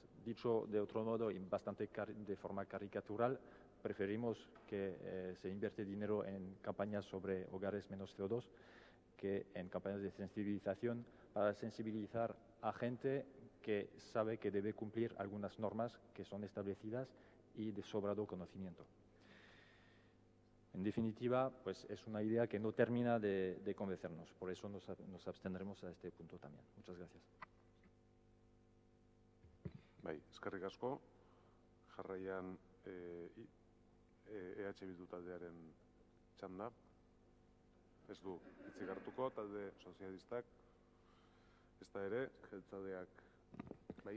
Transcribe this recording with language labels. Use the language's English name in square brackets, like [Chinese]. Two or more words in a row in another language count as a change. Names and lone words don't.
[Spanish] Dicho de otro modo y bastante de forma caricatural, preferimos que se invierte dinero en campañas sobre hogares menos CO2 que en campañas de sensibilización para sensibilizar a gente que sabe que debe cumplir algunas normas que son establecidas y de sobrado conocimiento. En definitiva, pues es una idea que no termina de convencernos, por eso nos abstendremos a este punto también. Muchas gracias. [Basque] Bai, eskerrik asko. Jarraian EH Bildu taldearen txanda. Ez du hitzik hartuko, talde sozialistak. Ezta ere, jeltzaleak, bai?